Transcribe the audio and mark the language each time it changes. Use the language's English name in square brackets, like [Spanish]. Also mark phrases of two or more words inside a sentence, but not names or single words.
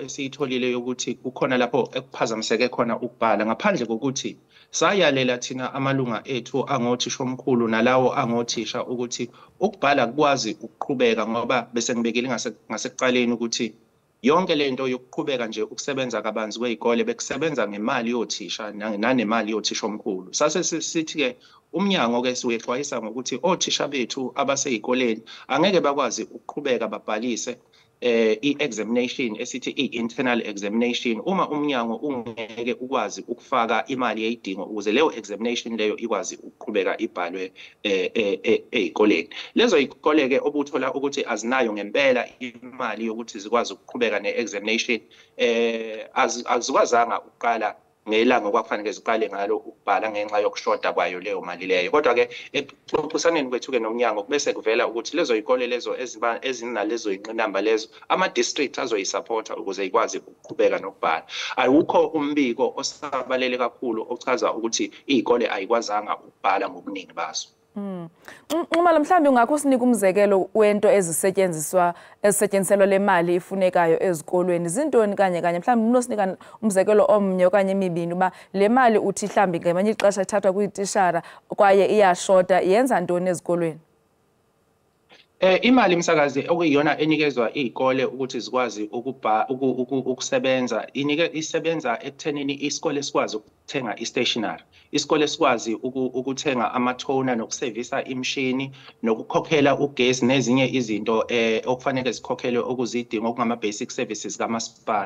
[Zulu] esiyitholile yokuthi kukhona lapho ekuphazamiseke khona ukubhala ngaphandle kokuthi sayalela thina amalunga ethu angothisha omkhulu nalawo angothisha ukuthi ukubhala kwazi ukuqhubeka ngoba bese ngibekile ngasekuqaleni ukuthi yonke lento yokuqhubeka nje ukusebenza kabanzi kwezikole bekusebenza ngemali yothisha nanemali yothisha omkhulu. Sase sithi ke umnyango ke siwexwayisa ngokuthi othisha bethu abasezikoleni angeke bakwazi ukuqhubeka babhalise i-examination esithi i- [English] internal examination [Zulu] uma umnyango ungeke ukwazi ukufaka imali yezidingo ukuze leyo examination leyo ikwazi ukuqhubeka ibhalwe ezikoleni. Lezo izikole ke obuthola ukuthi azinayo ngempela imali yokuthi zikwazi ukuqhubeka ne-examination azikwazanga ukuqala ngelanga okwakufanele ziqale ngalo ukubhala ngenxa yokushoda kwayo leyo mali leyo. Kodwa ke ekuxoxisaneni kwethu ke nomnyango bese kuvela ukuthi lezo izikole lezo ezinalezo inqinamba lezo ama-district azoyisupporta ukuze ikwazi ukuqhubeka nokubhala. Awukho umbiko osabalele kakhulu ochaza ukuthi izikole ayikwazanga ukubhala ngobuningi bazo. [Xhosa] Uma mhlambi ungakho sinika umzekelo wento ezisetyenziselwa le mali ifunekayo ezikolweni izintoni kanye mhlambi unosinika umzekelo omnye okanye emibini uba le mali uthi mhlambi ngamanye ixesha ithathwa kuyitishara kwaye iyashota yenza ntoni ezikolweni? [Zulu] Imali msakazi okuyiyona enikezwa izikole ukuthi zikwazi ukusebenza isebenza ekuthenini isikole sikwazi ukuthenga i-stationery, isikole sikwazi ukuthenga ama-toner nokusevisa imishini nokukhokhela ugesi nezinye izinto okufanele zikhokhelwe okuzidingo okungama- [English] basic services [Zulu] kamasipala.